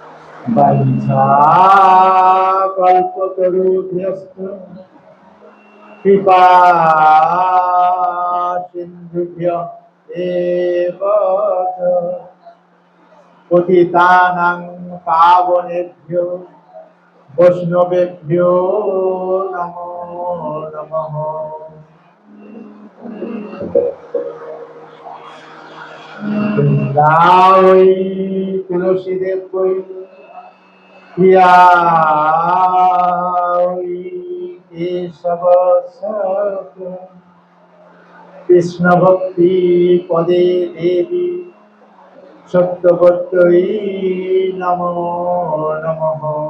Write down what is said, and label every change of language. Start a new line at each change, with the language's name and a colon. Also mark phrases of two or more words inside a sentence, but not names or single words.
Sanskrit: वंशाकल्पतरुभ्यश्च কৃপা সিন্ধুভ্য এব চ পতিতানাং পাবনেভ্যো বৈষ্ণবেভ্যো নমো নমঃ। বৃন্দাবৈ তুলসীদেব বৈ প্রিয়া কেশব কৃষ্ণ ভক্তি পদে দেবী সত্যবত্যই নমো নমঃ।